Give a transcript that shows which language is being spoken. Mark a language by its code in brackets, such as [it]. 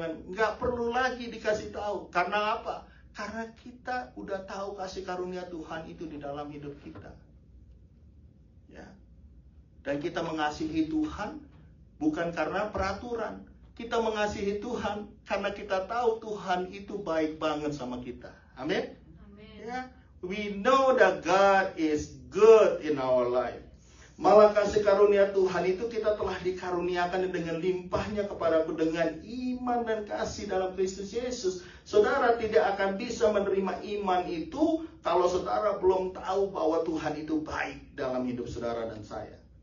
[id] Nggak perlu lagi dikasih tahu. Karena apa? Karena kita udah tahu kasih karunia Tuhan itu di dalam hidup kita. Ya. Dan kita mengasihi Tuhan bukan karena peraturan. Kita mengasihi Tuhan karena kita tahu Tuhan itu baik banget sama kita. Amin. Ya. [en] We know that God is good in our life. [id] Malah kasih karunia Tuhan itu kita telah dikaruniakan dengan limpahnya kepadaku dengan iman dan kasih dalam Kristus Yesus. Saudara tidak akan bisa menerima iman itu kalau saudara belum tahu bahwa Tuhan itu baik dalam hidup saudara dan saya.